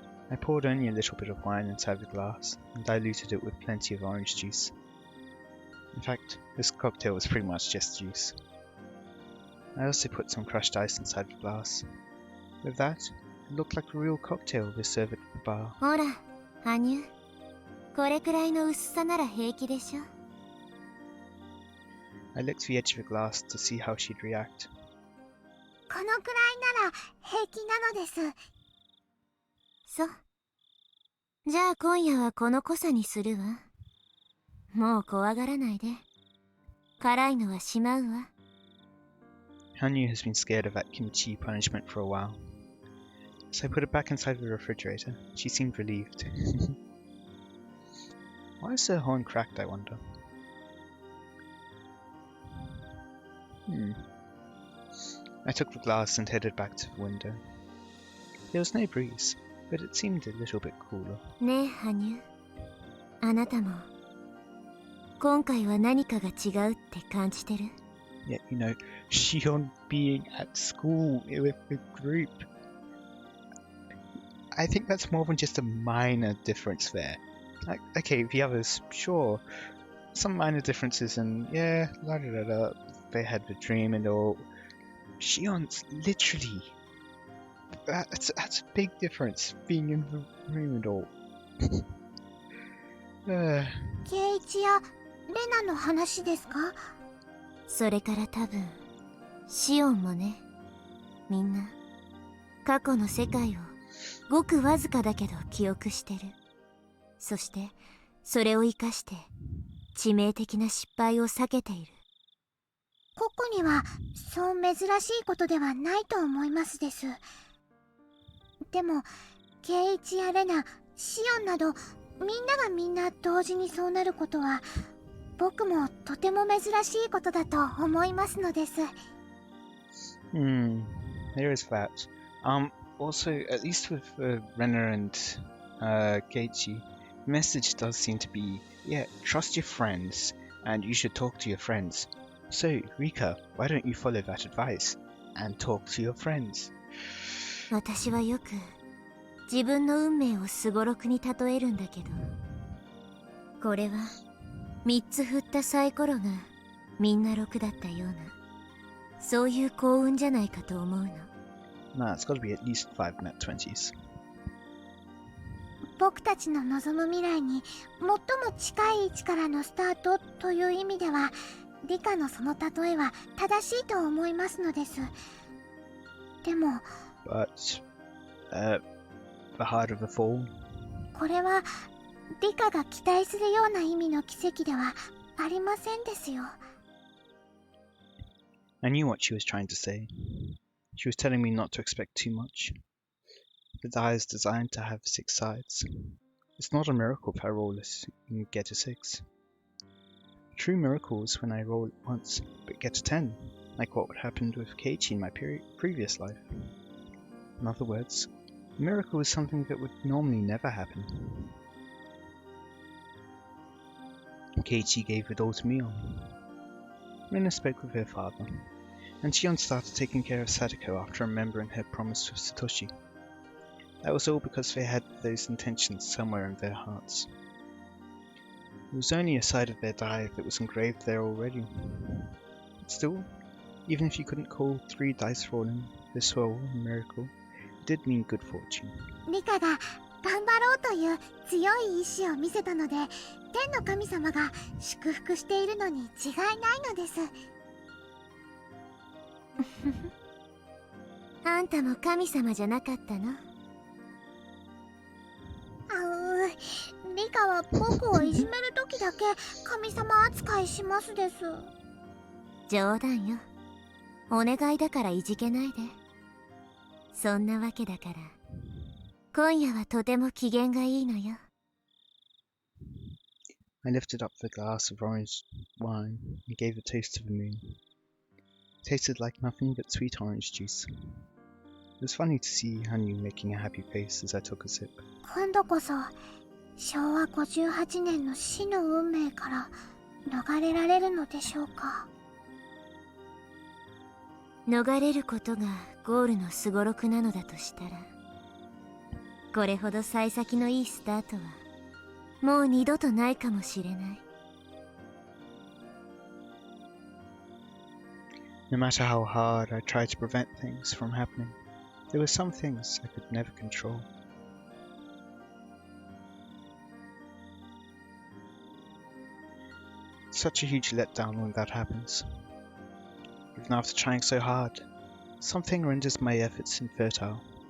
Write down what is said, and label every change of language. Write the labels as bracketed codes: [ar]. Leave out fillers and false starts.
[en] I poured only a little bit of wine inside the glass and diluted it with plenty of orange juice. In fact, this cocktail was pretty much just juice. I also put some crushed ice inside the glass. With that, it looked like a real cocktail they serve at the bar. [ja] ほら、Hanyu。これくらいの薄さなら平気でしょ。 [en] I licked the edge of the glass to see how she'd react. [ja] このくらいなら平気なのです。そう。じゃあ今夜はこの濃さにするわ。もう怖がらないで。辛いのはしまうわ。 [en] Hanyu has been scared of that kimchi punishment for a while. So I put it back inside the refrigerator. She seemed relieved. Why is her horn cracked, I wonder? I took the glass and headed back to the window. There was no breeze, but it seemed a little bit cooler. [ja] ねえ、Hanyu。あなたも今回は何かが違うって感じてる？ [en] Yet, you know, Shion being at school with the group. I think that's more than just a minor difference there. Like, okay, the others, sure. Some minor differences and yeah, la da da da. They had the dream and all. Shion's literally... That's a big difference, being in the room and all. [ja] 圭一やレナの話ですか？それから多分シオンもね。みんな過去の世界をごくわずかだけど記憶してる。そしてそれを生かして致命的な失敗を避けている。個々にはそう珍しいことではないと思いますです。でも圭一やレナ、シオンなどみんながみんな同時にそうなることは僕もとても珍しいことだと思いますのです。 [en] There is that. Also, at least with Renner and Keiichi, the message does seem to be, yeah, trust your friends, and you should talk to your friends. So, Rika, why don't you follow that advice, and talk to your friends? [ja] 私はよく自分の運命をすごろくに例えるんだけど、これは3つ振ったサイコロがみんな6だったような、そういう幸運じゃないかと思うの。 [en] Nah, it's gotta be at least 5 net 20s. [ja] 僕たちの望む未来に最も近い位置からのスタートという意味では、理科のその例えは正しいと思いますのです。でも、 [en] But, the harder the fall? [ja] これはリカが期待するような意味の奇跡ではありませんですよ。 [en] I knew what she was trying to say. She was telling me not to expect too much. The die is designed to have 6 sides. It's not a miracle if I roll this and get a 6. A true miracle is when I roll it once but get a 10, like what happened with Keiichi in my previous life. In other words, a miracle is something that would normally never happen. Keiichi gave it all to Mion. Mina spoke with her father, and Shion started taking care of Sadako after remembering her promise with Satoshi. That was all because they had those intentions somewhere in their hearts. It was only a side of their die that was engraved there already. But still, even if you couldn't call 3 dice rolling this roll a miracle, it did mean good fortune. [ja] リカが頑張ろうという強い意志を見せたので、天の神様が祝福しているのに違いないのです。あんたも神様じゃなかったの？リカは僕をいじめる時だけ神様扱いしますです。冗談よ。お願いだからいじけないで。そんなわけだから今夜はとても機嫌がいいのよ。 [en] I lifted up the glass of orange wine and gave a taste to the moon. It tasted like nothing but sweet orange juice. It was funny to see Hanyu making a happy face as I took a sip. [ja] 今度こそ昭和58年の死の運命から逃れられるのでしょうか。逃れることがゴールのすごろくなのだとしたら、これほど幸先のいいスタートはもう二度とないかもしれない。 [en] No matter how hard I tried to prevent things from happening, there were some things I could never control. It's such a huge letdown when that happens. Even after trying so hard, something renders my efforts infertile.